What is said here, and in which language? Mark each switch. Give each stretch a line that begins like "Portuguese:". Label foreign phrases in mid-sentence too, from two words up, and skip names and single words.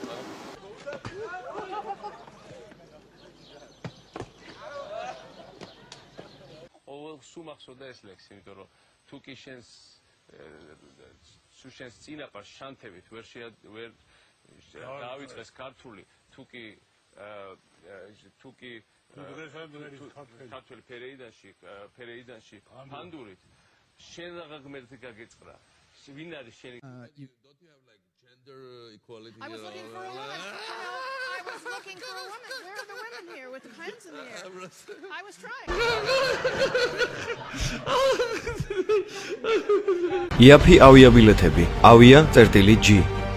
Georgian: სუმახსოვდა ეს ლექსი, იმიტომ რომ თუ კი შენს შენს წინაპარს შანთებით ვერ დავიწყეს ქართული, თუ კი ქართული ფერეიდანში ფანდურით შენ რაღა ღმერთი გაგეწყრა. ვინ არის შენი?
English: Gender equality. I was looking for a woman. I was looking for a woman. Where are the women here with the pens in the air? I was trying.
Georgian: IAFI ავიაბილეთები. Avia წერტილი G